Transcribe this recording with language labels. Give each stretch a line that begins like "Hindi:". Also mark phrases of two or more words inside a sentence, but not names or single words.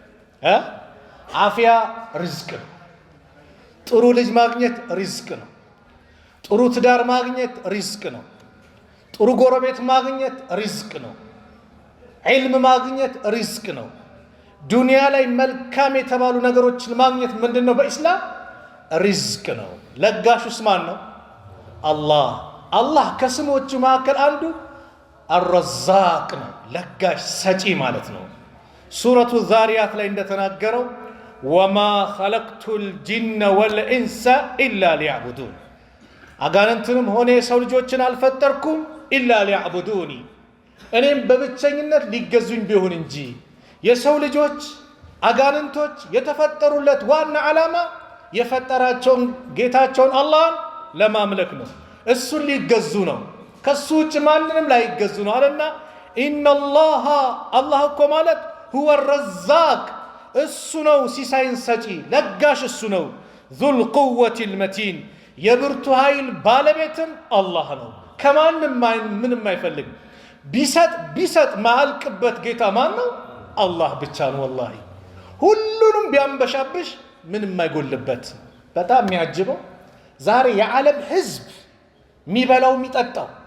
Amharic: አፍያ ሪዝቅ ነው ጥሩ ልጅ ማግኘት ሪዝቅ ነው ጥሩ ትዳር ማግኘት ሪዝቅ ነው ጥሩ ጎረቤት ማግኘት ሪዝቅ ነው ዒልም ማግኘት ሪዝቅ ነው ዱንያ ላይ መልካም የተባሉ ነገሮችን ማግኘት ምንድነው በእስላም ሪዝቅ ነው ለጋሹስ ማን ነው አላህ ከስሞቹ መካከል አንዱ الرزاق ነው ለጋሽ ሰጪ ማለት ነው ሱረቱ ዛሪያት ላይ እንደተናገረው
Arabic: وما خلقت الجن والانس الا ليعبدون
Amharic: አጋንንትንም ሆነ የሰው ልጆችን አልፈጠርኩም
Arabic: الا ليعبدوني
Amharic: እኔም በብቸኝነት ሊገዙኝ ቢሆን እንጂ የሰው ልጆች አጋንንቶች የተፈጠሩለት ዋና ዓላማ የፈጠራቸውን ጌታቸውን አላህን ለማምለክ ነው እሱን ሊገዙ ነው ከሱ ውጭ ማንንም ላይ ይገዙ ነው አለና ኢነላህ አላህ እኮ ማለት
Arabic: هو الرزاق
Amharic: እሱ ነው ሲሳይን ሰጪ ለጋሽ እሱ ነው
Arabic: ذو القوة المتين
Amharic: የብርቱ ኃይል ባለቤትም አላህ ነው ከማንም ምንም አይፈልግ ቢሰጥ ማልቅበት ጌታ ማን ነው አላህ ብቻ ነው والله ሁሉንም ቢያንበሻብሽ ምንም አይጎልበት በጣም የሚያጅበው ዛሬ የዓለም ህዝብ ሚበላው ሚጠጣው